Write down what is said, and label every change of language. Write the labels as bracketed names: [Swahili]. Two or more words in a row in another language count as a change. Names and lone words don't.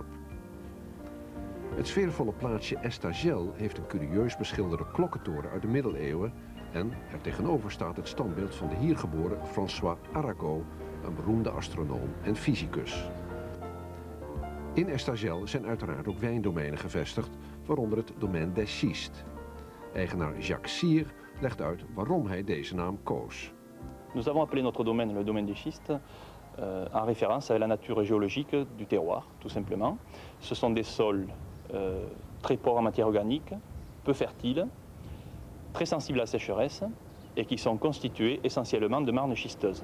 [Dutch] Het sfeervolle plaatsje Estagel heeft een curieus beschilderde klokkentoren uit de middeleeuwen en er tegenover staat het standbeeld van de hier geboren François Arago, een beroemde astronoom en fysicus. In Estagel zijn uiteraard ook wijndomeinen gevestigd, waaronder het domein des Schistes. Eigenaar Jacques Cyr legt uit waarom hij deze naam koos. [French] Nous avons appelé notre domaine le domaine des schistes en référence à la nature géologique du terroir, tout simplement. Ce sont des sols très pauvres en matière organique, peu fertiles, très sensibles à la sécheresse et qui sont constitués essentiellement de marnes schisteuses.